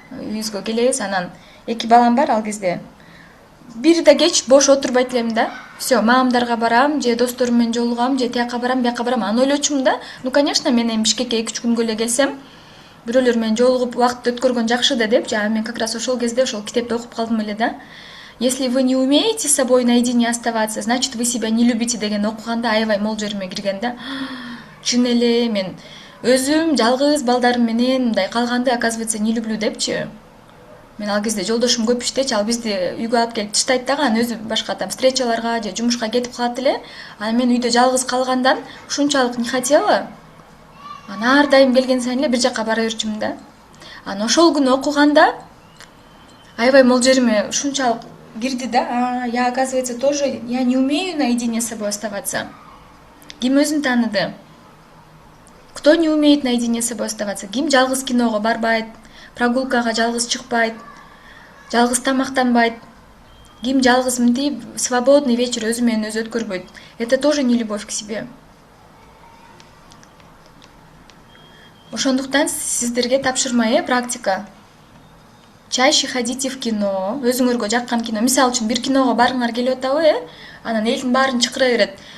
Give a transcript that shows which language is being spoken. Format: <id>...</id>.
<ky>Үйүбүзгө келебиз, анан 2 балам бар ал кезде. Бир да кеч бош отурбайт элем да. Все, мамамдарга барам, же досторум менен жолугам, же тияка барам, бияка барам. Аны ойлочумун да. Ну, конечно, мен эми Бишкекке 2-3 күнгө эле келсем, бирөөлөр менен жолугуп убакыт өткөргөн жакшы да деп, мен как раз ошол кезде ошол китепти окуп калдым эле да.</ky> <ru>Если вы не умеете с собой наедине оставаться, значит, вы себя не любите деген окуганда аябай мол жериме кирген да.</ru> <ky>Чын эле мен өзүм жалгыз балдарым менен мындай калганды, оказывается, не люблю депчи. Мен ал кезде жолдошум көп иштечи, ал бизди үйгө алып келип таштайт дагы, анан өзү башка там встречаларга же жумушка кетип калат эле. Анан мен үйдө жалгыз калгандан ушунчалык не хотела. Анан ар дайым келген сайын эле бир жака бара берчүмүн да. Анан ошол күнү окуганда аябай мол жериме ушунчалык кирди да.</ky> <ru>Я, оказывается, тоже я не умею наедине с собой оставаться. Ким өзүн тааныды? Кто не умеет наедине с собой оставаться?</ru> <ky>Ким жалгыз киного барбайт, прогулкага жалгыз чыкпайт, жалгыз тамактанбайт? Ким жалгыз мынтип свободный вечер өзү менен өзү өткөрбөйт?</ky> <ru>Это тоже не любовь к себе.</ru> <ky>Ошондуктан сиздерге тапшырма, практика. Чаще ходите в кино, өзүңөргө жаккан кино. Мисалы үчүн бир киного барыңар келип атабы, анан элдин баарын чакыра берет.</ky>